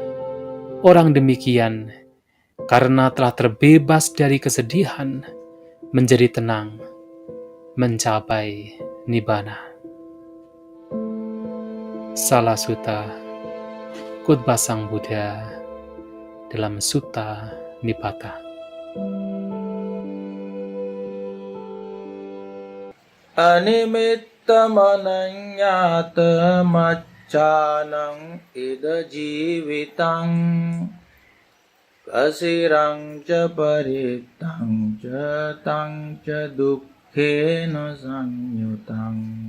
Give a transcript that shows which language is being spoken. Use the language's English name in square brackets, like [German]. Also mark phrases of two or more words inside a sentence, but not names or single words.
[Indonesian] Orang demikian, karena telah terbebas dari kesedihan, menjadi tenang, mencapai nibbana. Salah Sutta, khotbah Sang Buddha dalam Sutta Nipata. [Pali] Animitta mananyata maccanang ida jivitang kasirang ca paritang ca tang ca dukkhena sanyutang